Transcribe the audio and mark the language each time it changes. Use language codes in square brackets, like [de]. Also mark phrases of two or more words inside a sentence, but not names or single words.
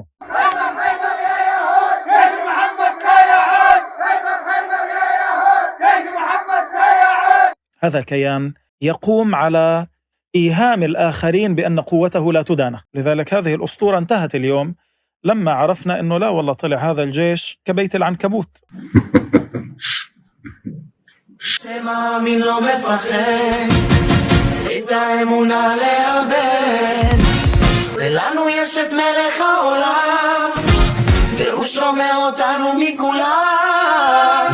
[ar] خيبر يا يهود، جيش محمد سيعود، خيبر يا يهود، جيش محمد سيعود. هذا كيان يقوم على إيهام الآخرين بأن قوته لا تدانى. لذلك هذه الأسطورة انتهت اليوم لما عرفنا أنه لا والله طلع هذا الجيش كبيت العنكبوت. [he] שמאמין לא מפחד, את האמונה לאבד, ולנו יש את מלך העולם, והוא שומע אותנו מכולם.